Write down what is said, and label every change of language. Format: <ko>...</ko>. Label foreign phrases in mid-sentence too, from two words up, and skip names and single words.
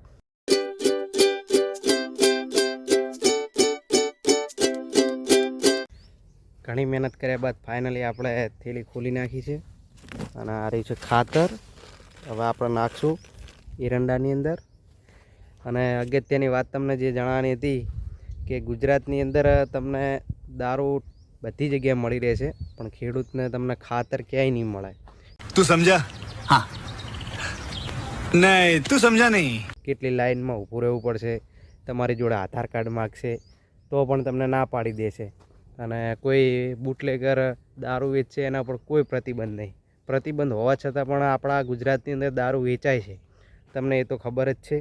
<gu>ઘણી મહેનત કર્યા બાદ ફાઇનલી આપણે થેલી ખોલી નાખી છે અને આ રહ્યું છે ખાતર। હવે આપણે નાખશું એરંડાની અંદર। અને અગત્યની વાત તમને જે જણાવવાની હતી કે ગુજરાતની અંદર તમને દારૂ બધી જગ્યાએ મળી રહે છે, પણ ખેડૂતને તમને ખાતર ક્યાંય નહીં મળે।</gu> <hi>तू समझा? हाँ नहीं तू समझा नहीं।</hi> <gu>કેટલી લાઈનમાં ઊભું રહેવું પડશે, તમારી જોડે આધાર કાર્ડ માગશે તો પણ તમને ના પાડી દેશે। અને કોઈ બુટલેગર દારૂ વેચશે એના પર કોઈ પ્રતિબંધ નહીં। પ્રતિબંધ હોવા છતાં પણ આપણા ગુજરાતની અંદર દારૂ વેચાય છે, તમને એ તો ખબર જ છે।</gu>